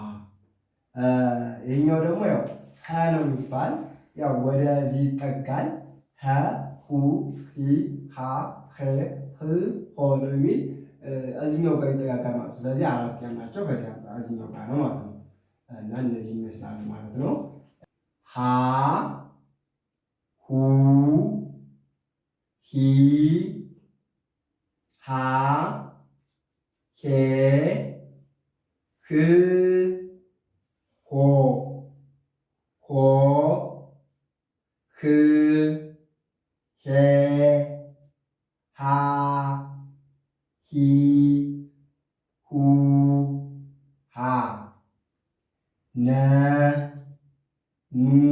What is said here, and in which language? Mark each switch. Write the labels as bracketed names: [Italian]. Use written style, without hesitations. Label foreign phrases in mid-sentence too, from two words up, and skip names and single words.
[Amharic] ይህኛው ደግሞ ያው ሀ ነው የሚባል፣ ያው ወደዚህ ይጠጋል። ሀ ሁ ሂ ሃ ሄ ህ ሆ ነው የሚል እዚህኛው ጋር ይጠጋጋል ማለት ነው። ስለዚህ አራት ያልናቸው ከዚህ አንጻር እዚህኛው ጋር ነው ማለት ነው። እና እነዚህ ይመስላሉ ማለት ነው። ሀ ሁ ሂ ሃ ሄ ህ ሆ ሆ ህ ሄ ሃ ሂ ሁ ሃ ነ ኑ